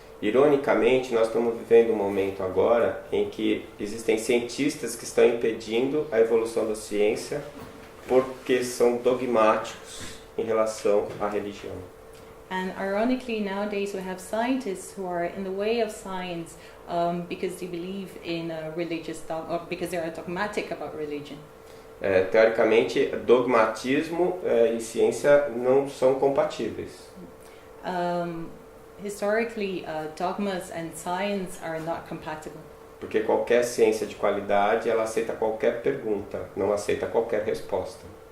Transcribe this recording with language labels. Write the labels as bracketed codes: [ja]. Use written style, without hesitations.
[pt] Ironicamente, nós estamos vivendo um momento agora em que existem cientistas que estão impedindo a evolução da ciência porque são dogmáticos em relação à religião. [en] And ironically, nowadays we have scientists who are in the way of science because they believe in religious dogma, or because they are dogmatic about religion. [pt] Teoricamente, dogmatismo e ciência não são compatíveis. [en] Historically, dogmas and science are not compatible. [pt] Porque qualquer ciência de qualidade, ela aceita qualquer pergunta, não aceita qualquer resposta.